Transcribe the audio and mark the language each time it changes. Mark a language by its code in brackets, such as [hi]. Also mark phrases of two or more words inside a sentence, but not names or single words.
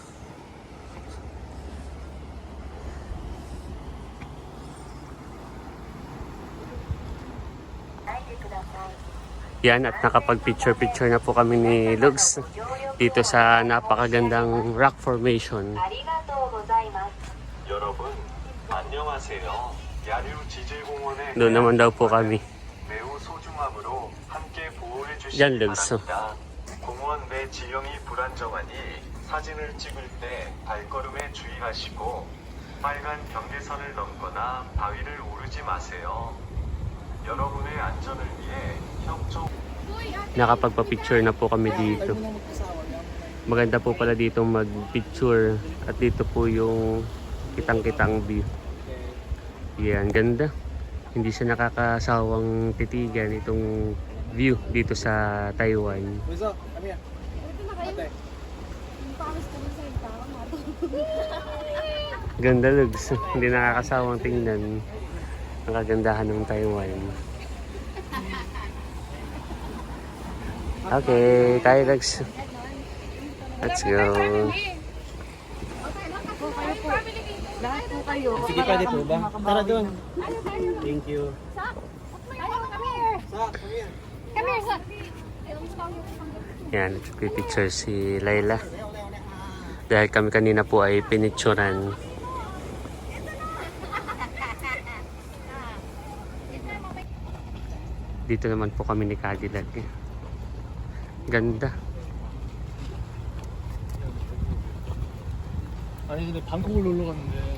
[tl] Yan, at nakapag-picture-picture na po kami ni Lugs dito sa napakagandang [en] rock formation. [ko] 여러분, 안녕하세요. 야류 지질공원에 [tl] Doon naman daw po kami. [ko] 매우 소중함으로 함께 보호해 [tl] yan, [ko] 주시기 [tl] Lugs. [ko] 바랍니다. 공원 내 지형이 불안정하니 사진을 찍을 때 발걸음에 주의하시고 빨간 경계선을 넘거나 바위를 오르지 마세요. 여러분의 안전을 위해 협조 [tl] Nakapagpa-picture na po kami dito. Maganda po pala dito mag-picture. At dito po yung kitang-kitang view. Yan, ganda. Hindi siya nakakasawang titigan itong view dito sa Taiwan. [ko] 그래서 아미야. [tl] Ito na kayo. Yung pangis ko sa ito. Ganda, Lugs. Hindi nakakasawang tingnan ang kagandahan ng Taiwan. Okay, tayo, Lugs. [en] Let's go. [tl] Lahat po kayo. Sige, pwede po ba? Tara doon. [en] Thank you. Come here. Come here, son. [tl] Yan, picture si Layla. Dahil kami kanina po ay pinicturan. Dito naman po kami ni Cadillac. Ganda. [ko] 아니 근데 방콕을 놀러 갔는데